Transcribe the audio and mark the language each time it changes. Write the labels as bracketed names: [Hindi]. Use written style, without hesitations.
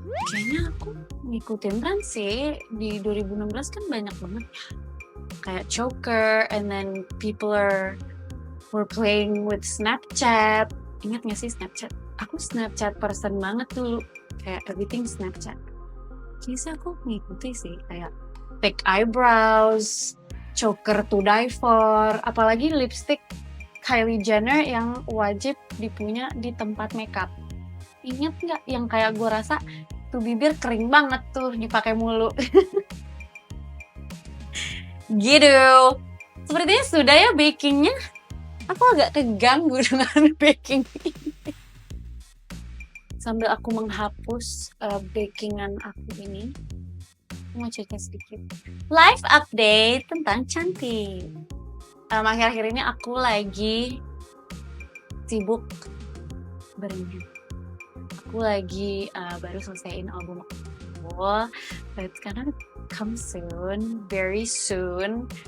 [Indonesian] Kayaknya aku ngikutin tren sih. Di 2016 kan banyak banget. [English] Kayak choker, and then people were playing with Snapchat. [Indonesian] Ingat gak sih Snapchat? Aku Snapchat person banget dulu. Kayak everything Snapchat. Kayaknya aku ngikuti sih. [English] Kayak thick eyebrows, choker to die for. [Indonesian] Apalagi lipstick Kylie Jenner yang wajib dipunya di tempat makeup. Ingat gak yang kayak gue rasa tuh bibir kering banget tuh dipakai mulu. Gitu. Sepertinya sudah ya bakingnya. Aku agak keganggu dengan baking ini. Sambil aku menghapus bakingan aku ini, aku mau cerita sedikit live update tentang Cantik. Akhir-akhir ini aku lagi sibuk berenang. Aku lagi baru selesaiin album aku. [English] It's gonna come soon, very soon.